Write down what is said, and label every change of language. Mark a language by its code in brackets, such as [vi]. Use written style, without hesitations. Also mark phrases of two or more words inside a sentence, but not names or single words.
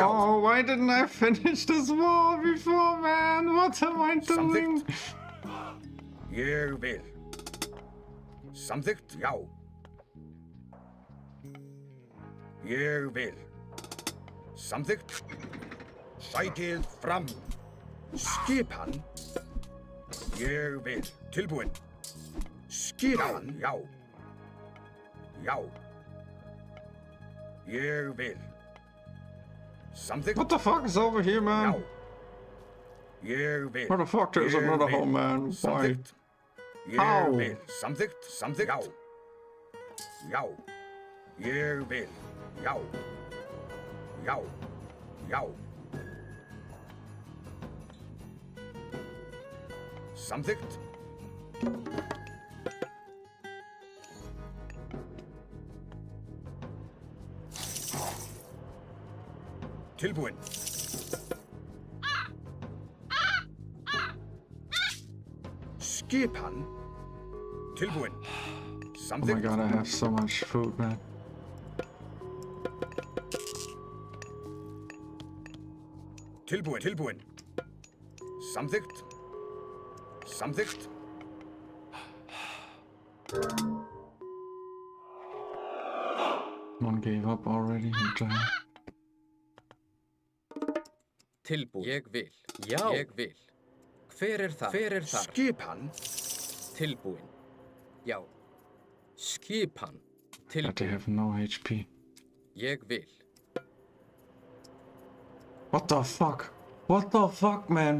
[en] Oh, why didn't I finish this wall before, man? What am I doing? [is] Samþykkt. Ég vil. Samþykkt. Já. Ég vil. Samþykkt. Sækið fram. Skipan. Ég vil. Tilbúin. Skipan. Já. Já. Ég vil. Samþykkt. [en] What the fuck is over here, [is] Já. [en] man? [is] Ég vil. [en] Where the fuck is [is] Ég [en] another [is] vil. [en] hole, man? Why? [is] Samþykkt. Ég [en] How? [is] vil. Samþykkt. Samþykkt. Já. Já. Ég vil. Já. Já. Já. Samþykkt. Tilbúinn. Skipan. Tilbúinn. [en] Oh my [is] Samþykkt. [en] god, I have so much food, man. [is] Tilbúinn. Tilbúinn. Samþykkt. Samþykkt. [en] One gave up already. What the hell? [is] Tilbúin. Ég vil. Já. Ég vil. Hver er það? Hver er þar? Skipan. Tilbúin. Já. Skipan. [en] But they [is] Tilbúin. [en] have no HP. [is] Ég vil. [en] What the fuck? What the fuck, man?